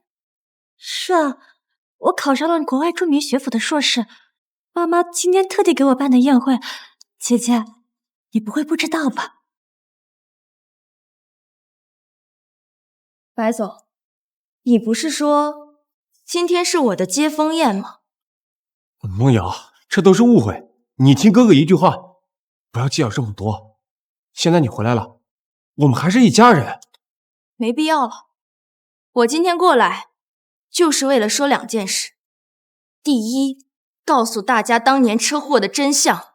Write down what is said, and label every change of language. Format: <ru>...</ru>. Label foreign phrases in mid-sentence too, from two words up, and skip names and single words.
<zh>是啊，我考上了國外著名學府的碩士，媽媽今天特地給我辦的宴會，姐姐，你不會不知道吧？白总，你不是說今天是我的接风宴嗎？梦瑶，這都是誤會，你聽哥哥一句話，不要計較這麼多。現在你回來了，我們還是一家人。沒必要了，我今天過來就是為了說2件事。第一，告訴大家當年車禍的真相。</zh>